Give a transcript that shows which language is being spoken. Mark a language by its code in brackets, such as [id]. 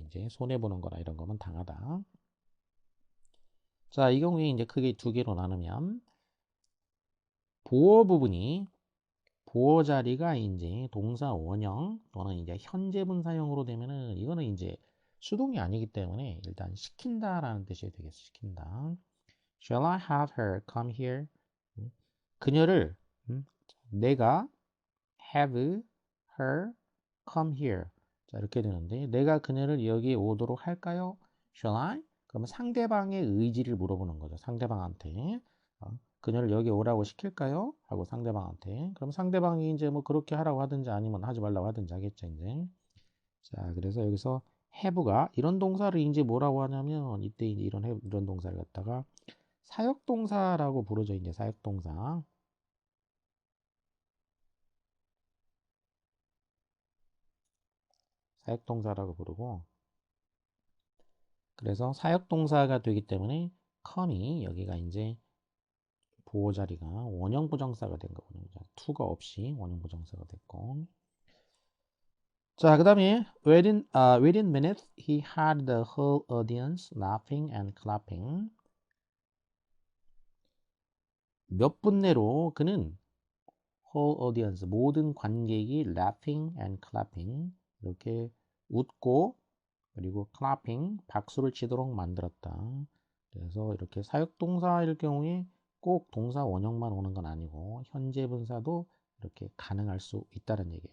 [ko] 이제 손해 보는 거나 이런 거면 당하다. 자, 이 경우에 이제 크게 두 개로 나누면 보어 부분이 보어 자리가 이제 동사 원형 또는 이제 현재 분사형으로 되면은 이거는 이제 수동이 아니기 때문에 일단 시킨다라는 뜻이 되겠어. 시킨다. [en] Shall I have her come here? [ko] 그녀를 내가 [en] have her come here. [ko] 자, 이렇게 되는데 내가 그녀를 여기에 오도록 할까요? [en] Shall I? [ko] 그러면 상대방의 의지를 물어보는 거죠. 상대방한테. 그녀를 여기 오라고 시킬까요? 하고 상대방한테. 그럼 상대방이 이제 뭐 그렇게 하라고 하든지 아니면 하지 말라고 하든지 하겠죠, 이제. 자, 그래서 여기서 have가 이런 동사를 이제 뭐라고 하냐면 이때 이제 이런 동사를 갖다가 사역동사라고 부르죠, 이제 사역동사. 사역동사라고 부르고 그래서 사역동사가 되기 때문에 come이 여기가 이제 보호 자리가 원형 부정사가 된 거거든요. to가 없이 원형 부정사가 됐고 자, 그 다음에 [en] within minutes he had the whole audience laughing and clapping. [ko] 몇 분 내로 그는 [en] whole audience [ko] 모든 관객이 [en] laughing and clapping [ko] 이렇게 웃고 그리고 clapping 박수를 치도록 만들었다. 그래서 이렇게 사역동사일 경우에 꼭 동사 원형만 오는 건 아니고 현재 분사도 이렇게 가능할 수 있다는 얘기예요.